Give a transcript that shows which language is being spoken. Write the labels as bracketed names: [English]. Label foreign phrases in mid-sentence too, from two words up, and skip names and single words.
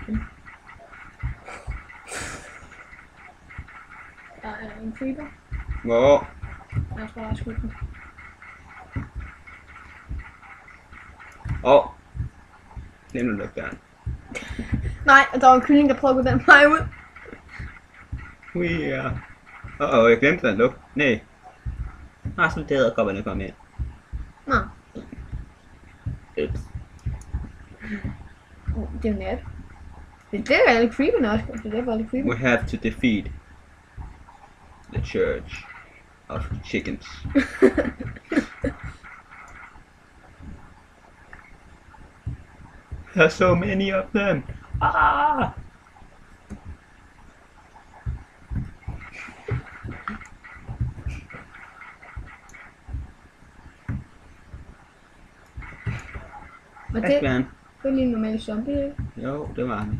[Danish] Der er en creeper. Hvor? Jeg tror, jeg har skudt den. Glem at lukke døren. Nej, der var en kylling, der prøvede at gå den vej ud. [English] We are... [Danish] jeg glemte at lukke. Nej. Så det edderkopperne kom ind. Nå, Ups. det er jo nat. Det er alle creeperne også. Det er derfor alle creeperne. [English] We have to defeat the church of chickens. There's so many of them. [Danish] Og Det det er lige en normal zombie, ikke? Jo, det var han.